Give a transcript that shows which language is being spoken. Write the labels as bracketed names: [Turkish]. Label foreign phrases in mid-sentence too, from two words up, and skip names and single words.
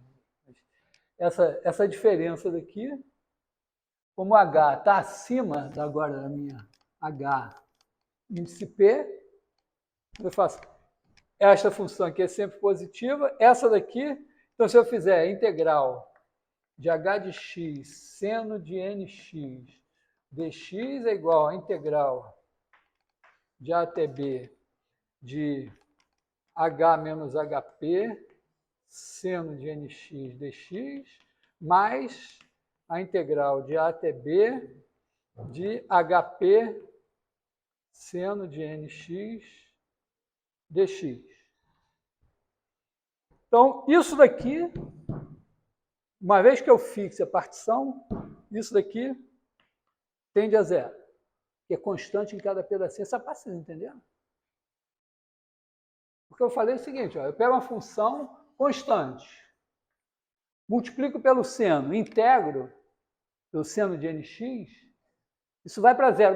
[Portuguese] Essa diferença daqui, como H está acima agora da minha H índice P, eu faço esta função aqui é sempre positiva, essa daqui, então se eu fizer a integral de h de x seno de nx dx é igual a integral de a até b de h menos hp seno de nx dx mais a integral de A até B de HP seno de nx dx. Então, isso daqui, uma vez que eu fixe a partição, isso daqui tende a zero, que é constante em cada pedacinho. Essa parte vocês entenderam? Porque eu falei o seguinte, ó, eu pego uma função constante, multiplico pelo seno, integro pelo seno de nx, isso vai para zero.